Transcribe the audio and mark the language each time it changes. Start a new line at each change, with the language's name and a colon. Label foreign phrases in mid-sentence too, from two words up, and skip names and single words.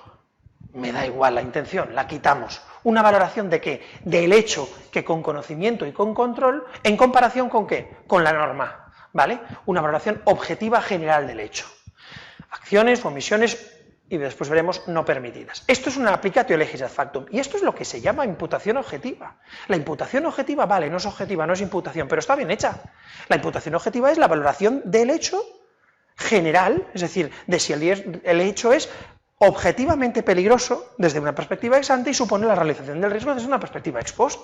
Spanish: Me da igual la intención, la quitamos. ¿Una valoración de qué? Del hecho que con conocimiento y con control, ¿en comparación con qué? Con la norma, ¿vale? Una valoración objetiva general del hecho. Acciones, omisiones y después veremos no permitidas. Esto es una
Latin: applicatio legis ad factum
Spanish: y esto es lo que se llama imputación objetiva. La imputación objetiva, vale, no es objetiva, no es imputación, pero está bien hecha. La imputación objetiva es la valoración del hecho general, es decir, de si el hecho es objetivamente peligroso desde una perspectiva
Latin: ex ante
Spanish: y supone la realización del riesgo desde una perspectiva
Latin: ex post.